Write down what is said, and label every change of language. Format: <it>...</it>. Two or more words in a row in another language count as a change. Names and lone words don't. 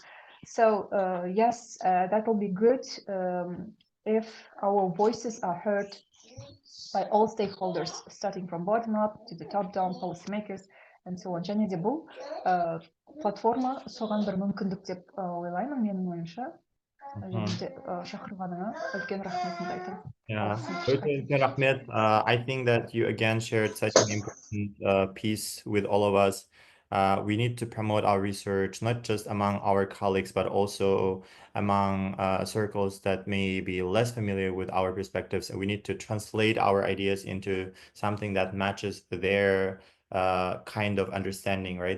<en>So yes, that will be good if our voices are heard by all stakeholders, starting from bottom up to the top down policymakers.</en> <kk>Және де бұл платформа соған бір мүмкіндік деп ойлаймын, менің ойымша. Және де шақырғаныңа үлкен рахметімді айтамын. Өте үлкен рахмет.</kk> <en>I think that you again shared such an important piece with all of us. We need to promote our research, not just among our colleagues, but also among circles that may be less familiar with our perspectives. We need to translate our ideas into something that matches their kind of understanding, right?</en>